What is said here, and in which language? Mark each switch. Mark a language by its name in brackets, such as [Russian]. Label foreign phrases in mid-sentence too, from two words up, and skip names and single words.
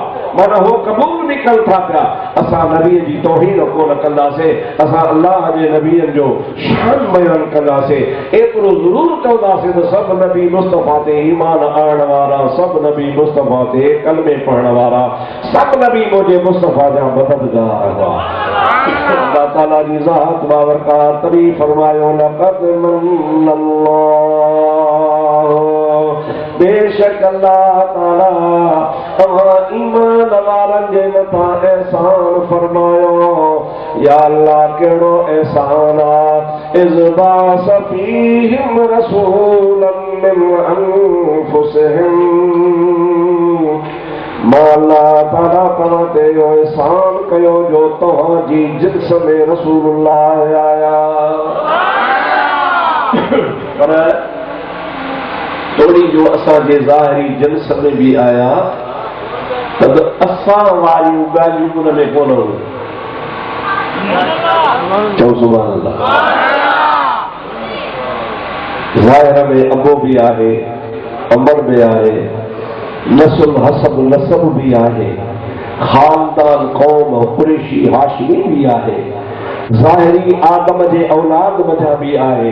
[Sindhi] माना हो क़बूल बि कनि था पिया। असां नबीअ जी तौहीन कोन कंदासीं, असां अल्लाह जे नबीअनि जो शान बयान कंदासीं। एतिरो ज़रूर चवंदासीं त सभु नबी मुस्तफ़ा ते ईमान आणण वारा, सभु नबी मुस्तफ़ा ते कलमे पढ़ण वारा, सभु नबी मुंहिंजे मुस्तफ़ा जा मददगार हुआ। अल्लाह ताला जी ज़ात बाबरकात तभी फरमायो [Arabic] لقد منّ الله, [Sindhi] बेशक अल्लाह ताला तव्हां ईमान वारनि जे मथां एहसान फरमायो। या अल्लाह कहिड़ो एहसान आहे? [Arabic] إذ بعث فيهم رسولا من أنفسهم. [Sindhi] मां अल्लाह ताला तव्हां ते इहो एहसान कयो जो तव्हांजी जिन्स में रसूलुल्लाह आया। पर थोड़ी जो असांजे ज़ाहिरी जिन्स में भी आया, तब असां वारियूं ॻाल्हियूं उन में कोन हुयूं। चओ [Arabic] سبحان الله. [Sindhi] ज़ाहिर में अबो भी आहे, अमर भी आहे, नस्ल हसब नसब भी आहे, खानदान कौम कुरैशी हाशिमी भी आहे, ज़ाहिरी आदम जे औलाद मथां भी आहे।